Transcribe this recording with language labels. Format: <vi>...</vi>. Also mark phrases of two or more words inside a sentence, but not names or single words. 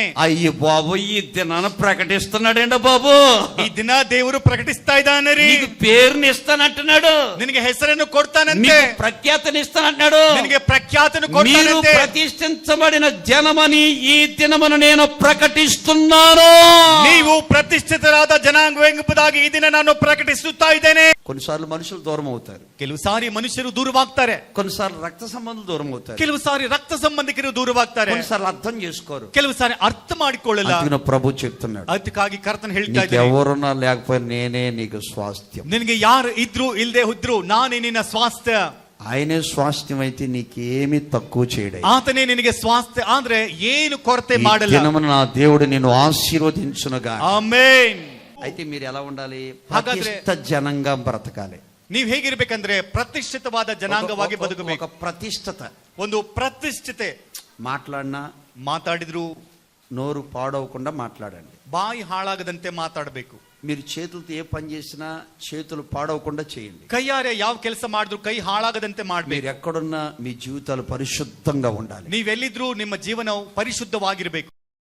<te>అయ్యి బాబు, ఈ దినాన్ని ప్రకటిస్తున్నాడండి బాబు,</te> <kn>ಈ ದಿನ ದೇವರು ಪ್ರಕಟಿಸ್ತಾ ಇದ್ದಾನೆ ರೀ.</kn> <te>నీకు పేరుని ఇస్తానంటున్నాడు,</te> <kn>ನಿನಗೆ ಹೆಸರನ್ನು ಕೊಡ್ತಾನಂತೆ,</kn> <te>నీకు ప్రఖ్యాతిని ఇస్తానంటున్నాడు,</te> <kn>ನಿನಗೆ ಪ್ರಖ್ಯಾತನು</kn> <te>మీరు</te> <kn>ಕೊಡ್ತಾನಂತೆ.</kn> <te>ప్రతిష్ఠించబడిన జనమని ఈ దినమును నేను ప్రకటిస్తున్నాను.</te> <kn>ನೀವು ಪ್ರತಿಷ್ಠಿತರಾದ ಜನಾಂಗವೆಂಬುದಾಗಿ ಈ ದಿನ ನಾನು ಪ್ರಕಟಿಸುತ್ತಾ ಇದ್ದೇನೆ.</kn> <te>కొన్నిసార్లు మనుషులు దూరం అవుతారు,</te> <kn>ಕೆಲವು ಸಾರಿ ಮನುಷ್ಯರು ದೂರವಾಗ್ತಾರೆ,</kn> <te>కొన్నిసార్లు రక్త సంబంధాలు దూరం అవుతారు,</te> <kn>ಕೆಲವು ಸಾರಿ ರಕ್ತ ಸಂಬಂಧಿಕರು ದೂರವಾಗ್ತಾರೆ,</kn> <te>కొన్నిసార్లు అర్థం చేసుకోరు.</te> <kn>ಕೆಲವು ಸಾರಿ ಅರ್ಥ ಮಾಡಿಕೊಳ್ಳಲ್ಲ.</kn> <te>అందుకని ప్రభు చెప్తున్నాడు,</te> <kn>ಅದಕ್ಕಾಗಿ ಕರ್ತನ ಹೇಳ್ತಾ</kn> <te>నీకు</te> <kn>ಇದ್ದಾನೆ,</kn> <te>ఎవరున్నా లేకపోయినా నేనే నీకు స్వాస్థ్యం.</te> <kn>ನಿನಗೆ ಯಾರು ಇದ್ರು ಇಲ್ದೆ ಇದ್ರು ನಾನೇ ನಿನ್ನ ಸ್ವಾಸ್ಥ್ಯ.</kn> <te>ఆయనే స్వాస్థ్యం అయితే నీకేమీ తక్కువ చేయడు.</te> <kn>ಆತನೇ ನಿನಗೆ ಸ್ವಾಸ್ಥ್ಯ ಆದ್ರೆ ಏನು ಕೊರತೆ ಮಾಡಲ್ಲ.</kn> <te>దినమున నా దేవుడు నిన్ను ఆశీర్వదించునుగా.</te> <kn>ಆಮೆನ್.</kn> <te>అయితే మీరు ఎలా ఉండాలి?</te> <kn>ಹಾಗಾದ್ರೆ</kn> <te>ప్రతిష్ఠిత జనంగా బ్రతకాలి.</te> <kn>ನೀವ್ ಹೇಗಿರ್ಬೇಕಂದ್ರೆ ಪ್ರತಿಷ್ಠಿತವಾದ ಜನಾಂಗವಾಗಿ ಬದುಕಬೇಕು.</kn> <te>ఒక ప్రతిష్ఠిత,</te> <kn>ಒಂದು ಪ್ರತಿಷ್ಠಿತೆ.</kn> <te>మాట్లాడినా</te> <kn>ಮಾತಾಡಿದ್ರು</kn> <te>నోరు పాడవకుండా మాట్లాడండి.</te> <kn>ಬಾಯಿ ಹಾಳಾಗದಂತೆ ಮಾತಾಡಬೇಕು.</kn> <te>మీరు చేతులతో ఏ పని చేసినా చేతులు పాడవకుండా చేయండి.</te> <kn>ಕೈಯಾರೆ ಯಾವ ಕೆಲಸ ಮಾಡಿದ್ರು ಕೈ ಹಾಳಾಗದಂತೆ ಮಾಡ್ಬೇಕು.</kn> <te>మీరు ఎక్కడున్నా మీ జీవితాలు పరిశుద్ధంగా ఉండాలి.</te> <kn>ನೀವೆಲ್ಲಿದ್ರು ನಿಮ್ಮ ಜೀವನವು ಪರಿಶುದ್ಧವಾಗಿರ್ಬೇಕು.</kn>